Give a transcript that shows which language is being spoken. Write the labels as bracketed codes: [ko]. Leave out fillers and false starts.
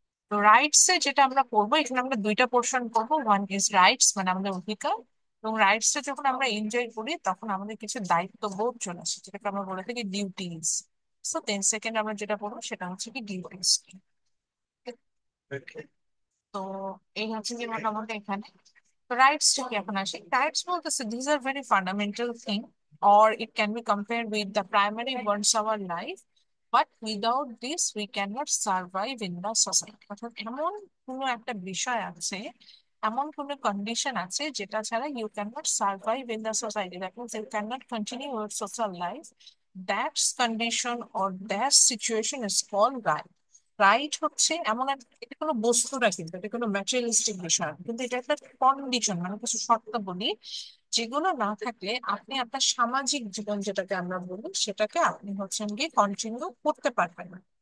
[bn] তো রাইটস এ যেটা আমরা পড়বো, এখানে আমরা দুইটা পোর্শন পড়বো, ওয়ান ইজ রাইটস মানে আমাদের অধিকার, এবং রাইটস টা যখন আমরা এনজয় করি তখন আমাদের কিছু দায়িত্ববোধ চলে আসে, যেটাকে আমরা বলে থাকি ডিউটিস। সো দেন সেকেন্ড আমরা যেটা পড়বো সেটা হচ্ছে কি ডিউটিস। তো এই হচ্ছে যে মোটামুটি এখানে রাইটস কি এখন আসি। [en] Rights বলতেছে this are very fundamental thing, or it can be compared with the primary ones of our life, but without this we cannot survive in the society। অর্থাৎ এমন কোনো একটা বিষয় আছে, এমন কোনো কন্ডিশন আছে যেটা ছাড়া you cannot survive in the society, that means you cannot continue your social life. That condition or that situation is called right. [bn] Right হচ্ছে এমন একটা, এটা কোনো বস্তু না, কিন্তু এটা কোনো ম্যাটেরিয়ালিস্টিক বিষয় না, কিন্তু এটা একটা কন্ডিশন, মানে কিছু শর্তাবলী যেগুলো না থাকলে আপনি আপনার সামাজিক জীবন যেটাকে আমরা বলি সেটাকে আপনি হচ্ছেন গিয়ে কন্টিনিউ করতে পারবেন না।